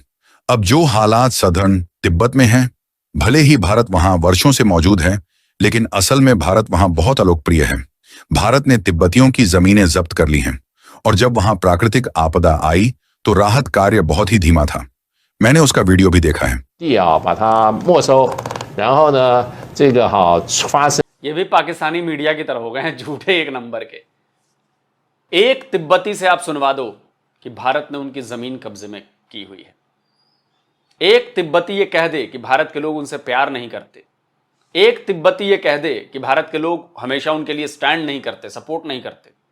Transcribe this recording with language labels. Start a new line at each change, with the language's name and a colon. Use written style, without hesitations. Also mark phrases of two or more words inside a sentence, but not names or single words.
Hindi: अब जो हालात सदर्न तिब्बत में हैं, भले ही भारत वहां वर्षों से मौजूद है, लेकिन असल में भारत वहां बहुत अलोकप्रिय है। भारत ने तिब्बतियों की जमीनें जब्त कर ली हैं और जब वहां प्राकृतिक आपदा आई तो राहत कार्य बहुत ही धीमा था। मैंने उसका वीडियो भी देखा है।
Chinese: 地啊把它没收，然后呢这个发生
Hindi: ये भी पाकिस्तानी मीडिया की तरह हो गए हैं, झूठे एक नंबर के। एक तिब्बती से आप सुनवा दो कि भारत ने उनकी जमीन कब्जे में की हुई है। एक तिब्बती ये कह दे कि भारत के लोग उनसे प्यार नहीं करते। एक तिब्बती ये कह दे कि भारत के लोग हमेशा उनके लिए स्टैंड नहीं करते, सपोर्ट नहीं करते।